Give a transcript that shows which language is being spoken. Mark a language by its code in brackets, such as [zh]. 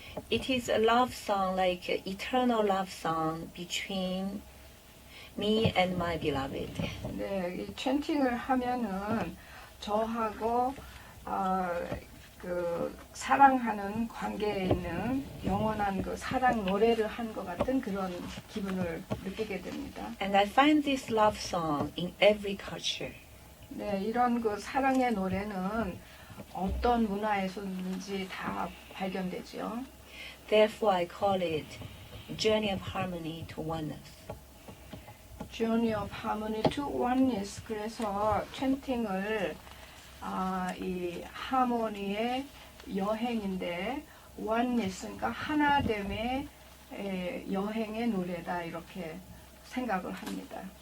[en] It is a love song, like an eternal love song between me and my beloved. [ko] 네, 이 챈팅을 하면은 저하고 그 사랑하는 관계에 있는 영원한 그 사랑 노래를 한 것 같은 그런 기분을 느끼게 됩니다. [en] And I find this love song in every culture. [ko] 네, 이런 그 사랑의 노래는 어떤 문화에서든지 다 발견되지요. [en] Therefore, I call it Journey of Harmony to Oneness. Journey of Harmony to Oneness. [ko] 그래서 챈팅을 이 하모니의 여행인데 Oneness, 그러니까 하나됨의 여행의 노래다 이렇게 생각을 합니다.